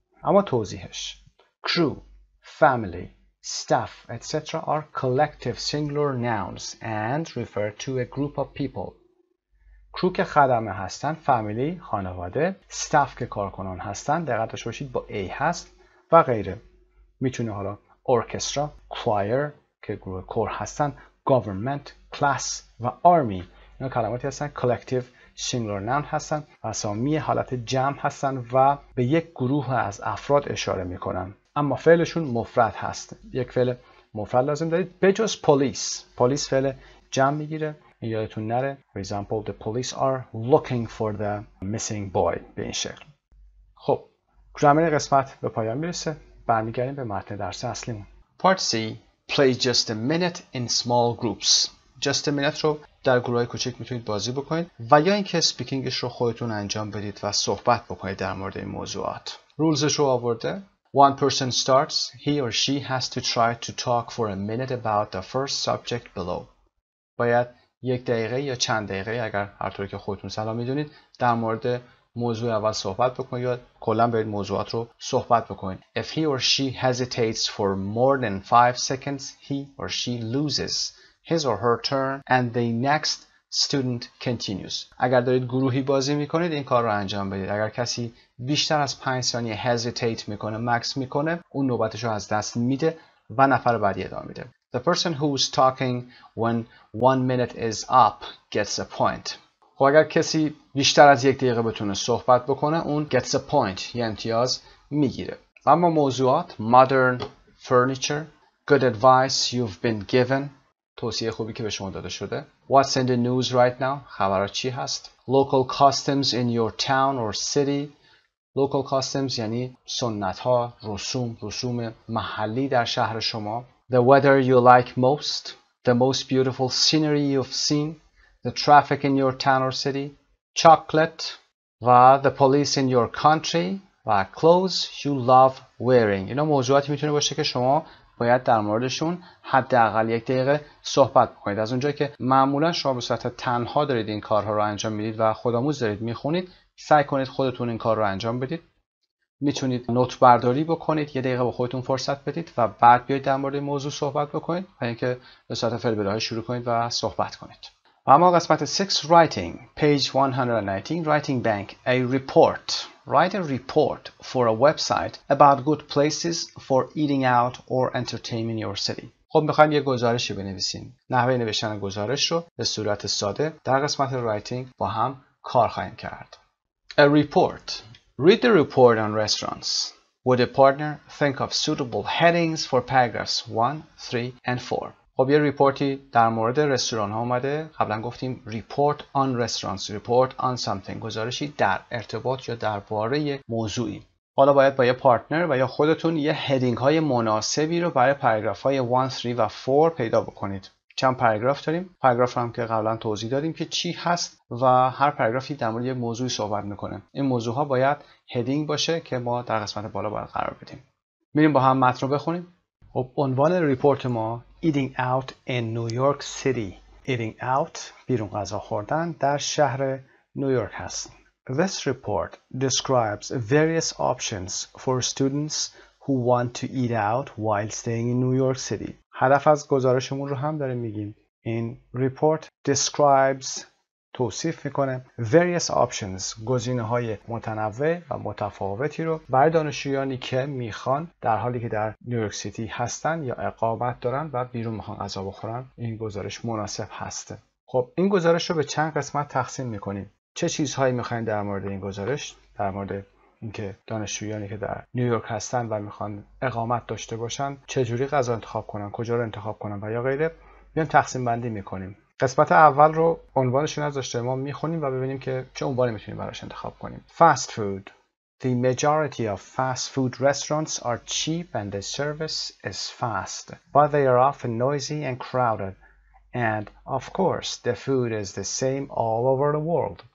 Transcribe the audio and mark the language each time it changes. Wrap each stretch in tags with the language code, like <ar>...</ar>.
<fa>اما توضیحش:</fa> <en>crew, family, staff, etc. are collective singular nouns and refer to a group of people.</en> <fa>crew که خدمه هستن، فامیلی خانواده، staff که کارکنان هستن، دقت داشته باشید با a هست و غیره. میتونه حالا orchestra, choir که گروه کور هستن، government, class و army. اینا کلماتی هستن</fa> <en>collective singular noun</en> <fa>هستن، اسامی حالت جمع هستن و به یک گروه از افراد اشاره میکنن، اما فعلشون مفرد هست. یک فعل مفرد لازم دارید بجز police فعل جمع میگیره، یادتون نره.</fa> <en>For example, the police are looking for the missing boy.</en> <fa>به این شکل. خب گرامر قسمت به پایان میرسه. برمیگردیم به متن درس اصلیمون.</fa> <en>Part C. Play just a minute in small groups.</en> <fa>Just a minute رو در گروه‌های کوچک میتونید بازی بکنید و یا اینکه اسپیکینگش رو خودتون انجام بدید و صحبت بکنید در مورد این موضوعات. رولزش رو آورده.</fa> <en>One person starts. He or she has to try to talk for a minute about the first subject below.</en> <fa>باید یک دقیقه یا چند دقیقه، اگر هر طوری که خودتون سلام میدونید، در مورد موضوع اول صحبت بکنید یا کلا برید موضوعات رو صحبت بکنید.</fa> <en>If he or she hesitates for more than 5 seconds, he or she loses his or her turn and the next student continues.</en> <fa>اگر دارید گروهی بازی میکنید این کار رو انجام بدید. اگر کسی بیشتر از 5 ثانیه hesitate میکنه، مکس میکنه، اون نوبتش رو از دست میده و نفر بعدی ادامه میده.</fa> <en>The person who's talking when 1 minute is up gets a point.</en> <fa>خب اگر کسی بیشتر از 1 دقیقه بتونه صحبت بکنه، اون</fa> <en>gets a point،</en> <fa>یه امتیاز میگیره. اما موضوعات:</fa> <en>modern furniture, Good advice you've been given.</en> <fa>توصیه خوبی که به شما داده شده.</fa> <en>What's in the news right now?</en> <fa>خبرات چی هست؟</fa> <en>Local customs in your town or city.</en> <fa>Local customs یعنی سنت ها، رسوم محلی در شهر شما.</fa> <en>The weather you like most. The most beautiful scenery you've seen. The traffic in your town or city. Chocolate. و the police in your country. و clothes you love wearing.</en> <fa>اینا موضوعاتی میتونه باشه که شما باید در موردشون حداقل 1 دقیقه صحبت کنید. از اونجایی که معمولا شما به صورت تنها دارید این کارها رو انجام میدید و خودآموز دارید میخونید، سعی کنید خودتون این کار رو انجام بدید. میتونید نوت برداری بکنید، 1 دقیقه به خودتون فرصت بدید و بعد بیاید در مورد موضوع صحبت بکنید و اینکه به صورت فعل بداهه شروع کنید و صحبت کنید. و اما قسمت</fa> <en>6 writing page 119 writing bank a report. Write a report for a website about good places for eating out or entertaining your city.</en> <fa>خب میخوایم یه گزارشی بنویسیم. نحوه نوشتن گزارش رو به صورت ساده در قسمت writing با هم کار خواهیم کرد.</fa> <en>A report. Read the report on restaurants. Would a partner think of suitable headings for paragraphs 1, 3 and 4?</en> <fa>خب یه ریپورتی در مورد رستوران ها اومده. قبلا گفتیم</fa> <en>report on restaurants, report on something.</en> <fa>گزارشی در ارتباط یا درباره موضوعی. حالا باید با یه پارتنر و یا خودتون یه هدینگ های مناسبی رو برای پاراگراف های 1, 3 و 4 پیدا بکنید. چند پاراگراف داریم. پاراگراف هم که قبلا توضیح دادیم که چی هست و هر پاراگرافی در مورد یه موضوعی صحبت میکنه. این موضوع ها باید هدینگ باشه که ما در قسمت بالا باید قرار بدیم. میریم با هم متن رو بخونیم. خب عنوان ریپورت ما</fa> <en>Eating out in New York City. Eating out</en> <fa>بیرون غذا خوردن در شهر نیویورک هست.</fa> <en>This report describes various options for students who want to eat out while staying in New York City.</en> <fa>هدف از گزارشمون رو هم داریم میگیم. این ریپورت describes توصیف میکنه</fa> <en>various options</en> <fa>گزینه‌های متنوع و متفاوتی رو برای دانشجویانی که میخوان در حالی که در نیویورک سیتی هستن یا اقامت دارن و بیرون میخوان غذا بخورن این گزارش مناسب هسته. خب این گزارش رو به چند قسمت تقسیم میکنیم. چه چیزهایی میخواین در مورد این گزارش؟ در مورد اینکه دانشجویانی که در نیویورک هستن و میخوان اقامت داشته باشن چجوری غذا انتخاب کنن، کجا رو انتخاب کنن و یا غیره بیایم تقسیم بندی میکنیم. قسمت اول رو عنوانش از داشته ما میخونیم و ببینیم که چه عنوانی میتونیم براش انتخاب کنیم.</fa> <en>Fast food. The majority of fast food restaurants are cheap and the service is fast, but they are often noisy and crowded. And of course, the food is the same all over the world.</en>